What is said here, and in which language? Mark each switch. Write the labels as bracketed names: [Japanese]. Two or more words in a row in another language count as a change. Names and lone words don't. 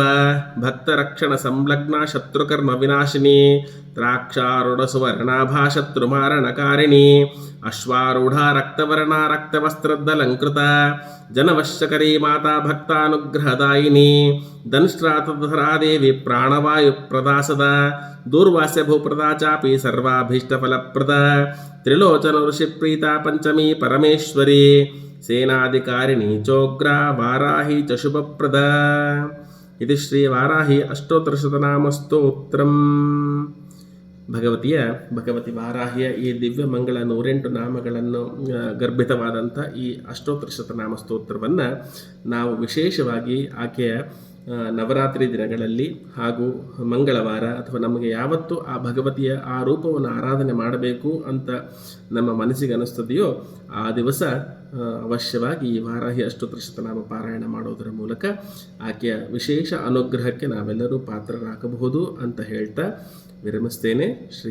[Sanskrit] ಭಕ್ತರಕ್ಷಣ ಸಂಲಗ್ನ ಶತ್ರುಕರ್ಮ ವಿನಾಶಿನಿ ದ್ರಾಕ್ಷಾರುಢ ಸುವರ್ಣಾಭಾ ಶತ್ರುಮಾರಣಕಾರಿಣಿ ಅಶ್ವಾರೂಢ ರಕ್ತವರ್ಣ ರಕ್ತವಸ್ತ್ರದಲಂಕೃತ ಜನವಶ್ಯಕರಿ ಮಾತಾ ಭಕ್ತಾನುಗ್ರಹದಾಯಿನಿ ದಂಷ್ಟ್ರಾತಧರಾ ದೇವಿ ಪ್ರಾಣವಾಯು ಪ್ರದಾಸದ ದೂರ್ವಾಸ್ಯ ಭೂಪ್ರದಾ ಚಾಪಿ ಸರ್ವಾಭೀಷ್ಟಫಲಪ್ರದ ತ್ರಿಲೋಚನ ಋಷಿಪ್ರೀತ ಪಂಚಮಿ ಪರಮೇಶ್ವರಿ ಸೇನಾಧಿಕಾರಿಣಿ ಚೋಗ್ರ ವಾರಾಹಿ ಚ ಶುಭಪ್ರದ. [Kannada] ಇದು ಶ್ರೀ ವಾರಾಹಿ ಅಷ್ಟೋತ್ತರಶತನಾಮಸ್ತೋತ್ರಂ. ಭಗವತಿ ವಾರಾಹಿಯ ಈ ದಿವ್ಯ ಮಂಗಳ 108 ನಾಮಗಳನ್ನು ಗರ್ಭಿತವಾದಂಥ ಈ ಅಷ್ಟೋತ್ತರಶತನಾಮ ಸ್ತೋತ್ರವನ್ನು ನಾವು ವಿಶೇಷವಾಗಿ ಆಕೆಯ ನವರಾತ್ರಿ ದಿನಗಳಲ್ಲಿ ಹಾಗೂ ಮಂಗಳವಾರ ಅಥವಾ ನಮಗೆ ಯಾವತ್ತು ಆ ಭಗವತಿಯ ಆ ರೂಪವನ್ನು ಆರಾಧನೆ ಮಾಡಬೇಕು ಅಂತ ನಮ್ಮ ಮನಸ್ಸಿಗೆ ಅನ್ನಿಸ್ತದೆಯೋ ಆ ದಿವಸ ಅವಶ್ಯವಾಗಿ ಈ ವಾರಾಹಿ ಅಷ್ಟೋತ್ತರಶತನಾಮ ಪಾರಾಯಣ ಮಾಡೋದರ ಮೂಲಕ ಆಕೆಯ ವಿಶೇಷ ಅನುಗ್ರಹಕ್ಕೆ ನಾವೆಲ್ಲರೂ ಪಾತ್ರರಾಗಬಹುದು ಅಂತ ಹೇಳ್ತಾ ವಿರಮಿಸ್ತೇನೆ.